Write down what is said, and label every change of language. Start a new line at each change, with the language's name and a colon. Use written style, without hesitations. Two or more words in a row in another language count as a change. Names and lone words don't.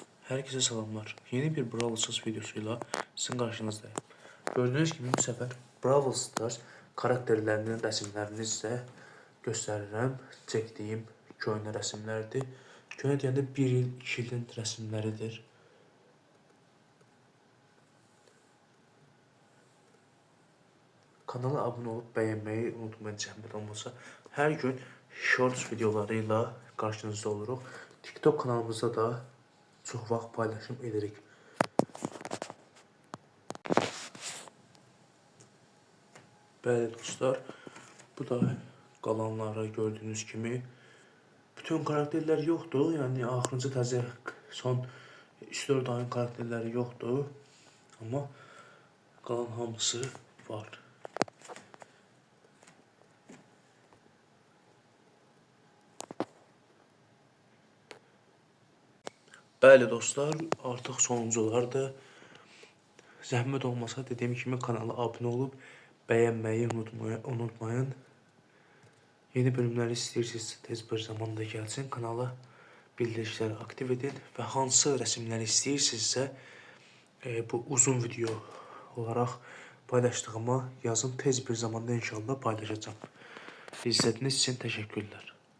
Turkish: Herkese selamlar. Yeni bir Brawl Stars videosuyla sizin karşınızdayım. Gördüğünüz gibi bu sefer Brawl Stars karakterlerinin resimlerini size gösterirəm. Çektiğim köhnə resimlerdir.
Azerbaijani: Köhnə deyəndə 1 il, 2 ilin resimleridir.
Turkish: Kanala abone olup beğenmeyi unutmayın
Azerbaijani: zəhmət olmasa.
Turkish: Her gün shorts videolarıyla karşınızda oluruq.
Azerbaijani: TikTok kanalımızda da çox vaxt paylaşım edirik. Bəli dostlar, bu da qalanları gördüğünüz kimi.
Turkish: Bütün karakterler yoktu, yani
Azerbaijani: axırıncı təzə son 3-4 ayın
Turkish: karakterleri yoktu.
Azerbaijani: Ama qalan hamısı var. Bəli dostlar, artıq sonunculardır. Zəhmət olmasa dediyim kimi kanala
Turkish: abone olup beğenmeyi unutmayın.
Azerbaijani: Yeni bölümləri istəyirsinizsə tez bir zamanda gəlsin kanala. Bildirişləri aktiv edin və hansı resimləri istəyirsinizsə bu uzun video olarak paylaşdığıma yazın, tez bir zamanda inşallah paylaşacağım.
Turkish: İzlediğiniz için teşekkürler.